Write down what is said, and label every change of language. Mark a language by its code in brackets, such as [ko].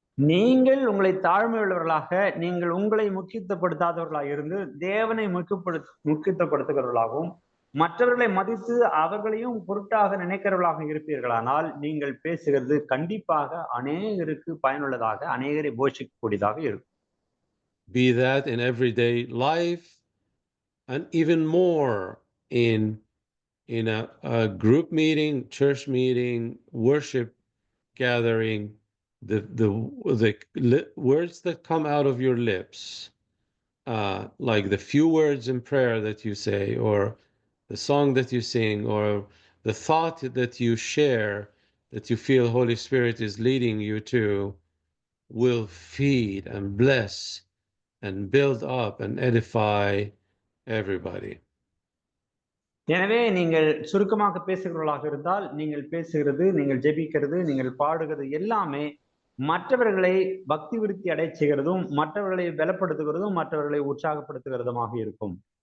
[ta] நீங்கள் உங்களை தாழ்மையுள்ளவர்களாக, நீங்கள் உங்களை முக்கியத்துவப்படுத்தாதவர்களாக இருந்து தேவனை முக்கியத்துவப்படுத்துகிறவர்களாகவும், மற்றவர்களை மதித்து அவர்களையும் பொருட்டாக நினைக்கிறவர்களாக இருப்பீர்களானால், நீங்கள் பேசுகிறது கண்டிப்பாக அநேகருக்கு பயனுள்ளதாக, அநேகரை போஷிக்கக்கூடியதாக இருக்கும். [en] Be that in everyday life, and even more in a group meeting, church meeting, worship gathering, the words that come out of your lips, like the few words in prayer that you say, or the song that you sing, or the thought that you share, that you feel Holy Spirit is leading you to, will feed and bless and build up and edify everybody. [ta] எனவே நீங்கள் சுருக்கமாக பேசுகிறவர்களாக இருந்தால், நீங்கள் பேசுகிறது, நீங்கள் ஜெபிக்கிறது, நீங்கள் பாடுகிறது எல்லாமே மற்றவர்களை பக்தி விருத்தி அடை செய்கிறதும், மற்றவர்களை பலப்படுத்துகிறதும், மற்றவர்களை உற்சாகப்படுத்துகிறதுமாக இருக்கும்.